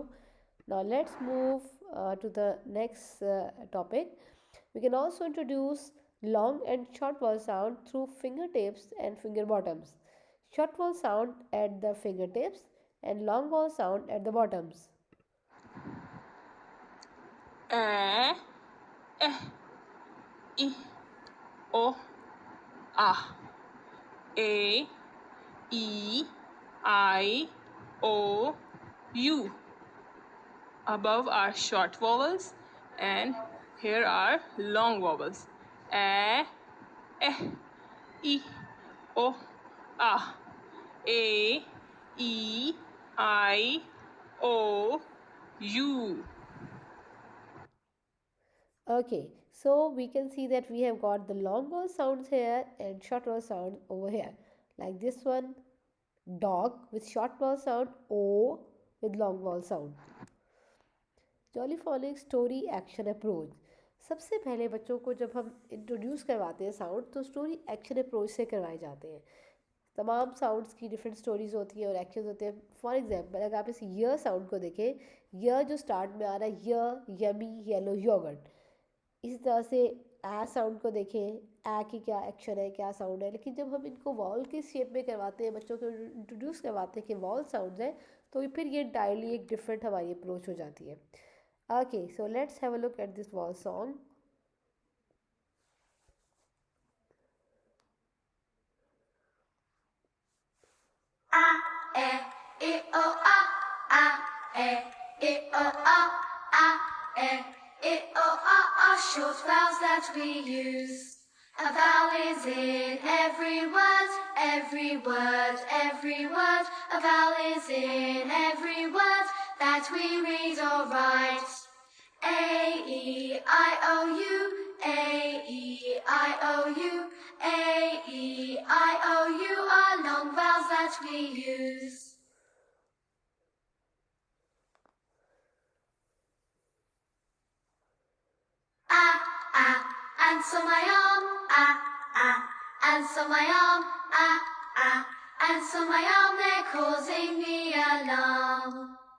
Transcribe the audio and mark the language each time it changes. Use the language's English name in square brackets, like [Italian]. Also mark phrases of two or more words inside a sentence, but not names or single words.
[English] Now let's move to the next topic. We can also introduce long and short vowel sound through fingertips and finger bottoms. Short vowel sound at the fingertips and long vowel sound at the bottoms. E, I, O, A. A, E, I, O, U. Above are short vowels and here are long vowels. A, I, O, A. A, E, I, O, U. Okay, so we can see that we have got the long vowel sounds here and short vowel sound over here. Like this one, dog with short vowel sound, O with long vowel sound. Jolly Phonics story action approach. [Hindi] सबसे पहले बच्चों को जब हम इंट्रोड्यूस करवाते हैं साउंड, तो [English] story action approach [Hindi] से करवाए जाते हैं. तमाम साउंड्स की [English] different stories [Hindi] होती हैं और एक्शन होते हैं. [English] for example [Hindi] अगर आप इस य साउंड को देखें, य जो स्टार्ट में आ रहा है, [English] yummy yellow yogurt. [Hindi] इसी तरह से ए साउंड को देखें, ए की क्या एक्शन है, क्या साउंड है. लेकिन जब हम इनको वॉल की शेप में करवाते हैं, बच्चों को इंट्रोड्यूस करवाते हैं कि [English] vowel sound [Hindi] है, तो फिर ये इंटायरली एक डिफरेंट हमारी अप्रोच हो जाती है. [English] Okay, so let's have a look at this wall song. A, E, I, O, A. A, E, I, O, A. A, E, I, O, A are short vowels that we use. A vowel is in every word, every word, every word. A vowel is in every word that we read or write. A, E, I, O, U. A, E, I, O, U. A, E, I, O, U are long vowels that we use. And so my arm, and so my arm, and so my arm, they're causing me alarm.